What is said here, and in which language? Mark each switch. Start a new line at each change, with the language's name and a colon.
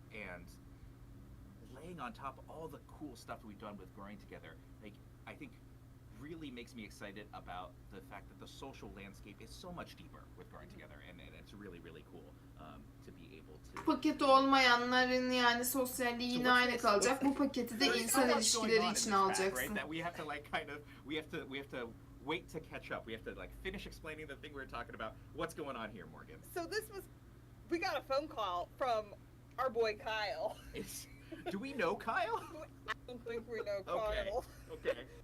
English: And laying on top of all the cool stuff that we've done with growing together, like I think really makes me excited about the fact that the social landscape is so much deeper with growing together, and it's really, really cool to be able to.
Turkish: Paketi olmayanların yani sosyalliği yine aynı kalacak. Bu paketi de insan ilişkileri için alacaksın.
English: That we have to like kind of we have to wait to catch up. We have to like finish explaining the thing we were talking about. What's going on here, Morgan? So we got a phone call from our boy Kyle. Do we know Kyle? I don't think we know Kyle. Okay.